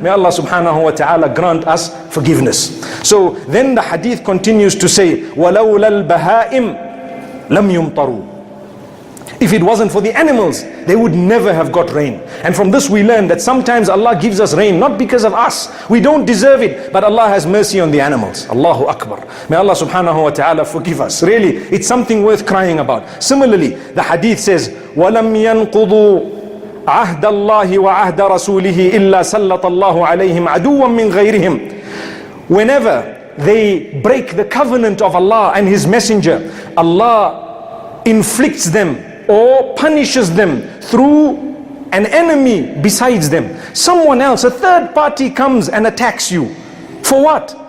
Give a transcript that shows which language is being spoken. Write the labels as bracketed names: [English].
[English] May Allah subhanahu wa ta'ala grant us forgiveness. So then the hadith continues to say, [Arabic] وَلَوْلَا الْبَهَائِمْ lam yumtaru. [English] If it wasn't for the animals, they would never have got rain. And from this we learn that sometimes Allah gives us rain not because of us. We don't deserve it, but Allah has mercy on the animals. Allahu Akbar. May Allah subhanahu wa ta'ala forgive us. Really, it's something worth crying about. Similarly, the hadith says, [Arabic] وَلَمْ يَنْقُضُوا عَهْدَ اللَّهِ وَعَهْدَ رَسُولِهِ إِلَّا سَلَّطَ اللَّهُ عَلَيْهِمْ عَدُوًّا مِّنْ غَيْرِهِمْ. [English] Whenever they break the covenant of Allah and His Messenger, Allah inflicts them or punishes them through an enemy besides them. Someone else, a third party comes and attacks you. For what?